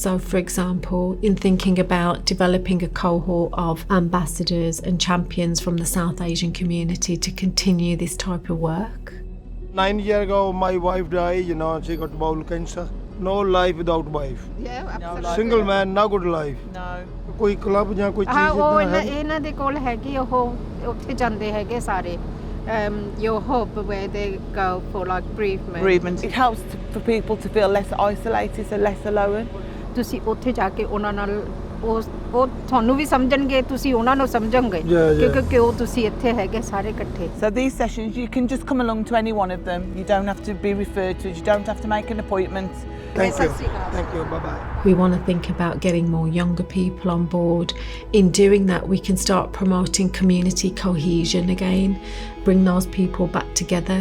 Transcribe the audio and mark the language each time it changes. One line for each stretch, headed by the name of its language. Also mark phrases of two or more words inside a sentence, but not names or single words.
English: So, for example, in thinking about developing a cohort of ambassadors and champions from the South Asian community to continue this type of work. 9 years ago, my wife died, she got bowel cancer. No life without wife. Yeah, absolutely. Single man, no good life. No.
Punjabi: ਕੋਈ ਕਲੱਬ ਜਾਂ ਕੋਈ ਚੀਜ਼ ਉਹ ਇਦਾਂ ਹੈ ਇਹਨਾਂ ਦੇ ਕੋਲ ਹੈਗੀ ਉਹ ਉੱਥੇ ਜਾਂਦੇ ਹੈਗੇ ਸਾਰੇ
English: your hub where they go for like bereavement. It helps for people to feel less isolated, so less alone.
Punjabi: ਤੁਸੀਂ ਉੱਥੇ ਜਾ ਕੇ ਉਹਨਾਂ ਨਾਲ ਉਹ ਤੁਹਾਨੂੰ ਵੀ ਸਮਝਣਗੇ, ਤੁਸੀਂ ਉਹਨਾਂ ਨੂੰ ਸਮਝੋਗੇ ਕਿਉਂਕਿ ਕਿਉਂ ਤੁਸੀਂ ਇੱਥੇ ਹੈਗੇ ਸਾਰੇ ਇਕੱਠੇ.
English: So these sessions, you can just come along to any one of them. You don't have to be referred to. You don't have to make an appointment. Thank you. Thank you. Bye-bye. We want to think about getting more younger people on board. In doing that, we can start promoting community cohesion again, bring those people back together.